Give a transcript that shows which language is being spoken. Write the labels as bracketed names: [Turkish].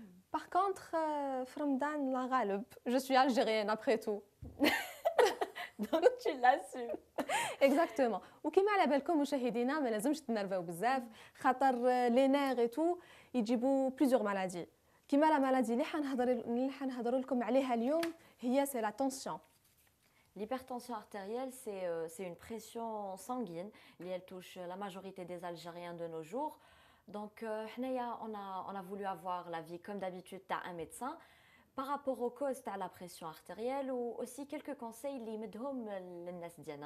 [French] Par contre, [Arabic] في رمضان لا غالب, [French] je suis algérienne après tout. Donc tu l'assumes. Exactement. [Arabic] وكما على بالكم مشاهدينا ما لازمش تنرفاو بزاف خاطر لي نير [French] et tout [Arabic] يجيبوا [French] plusieurs maladies. [Arabic] كما لا مالادي اللي حنهضروا لكم عليها اليوم هي سي لا تونسيون. [French] L'hypertension artérielle, c'est une pression sanguine. Elle touche la majorité des Algériens de nos jours. Donc, on a voulu avoir l'avis, comme d'habitude, d'un médecin par rapport aux causes de la pression artérielle ou aussi quelques conseils [Arabic] اللي يمدهم للناس ديالنا.